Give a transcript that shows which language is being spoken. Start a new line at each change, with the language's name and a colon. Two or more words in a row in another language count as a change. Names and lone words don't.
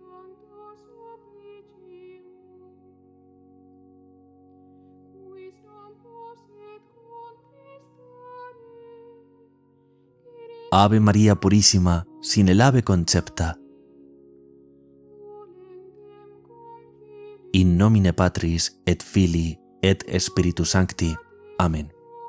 Spanish: Ave María Purísima, sin el ave concepta.
Latin: In nomine Patris et Filii et Spiritus Sancti. Amén.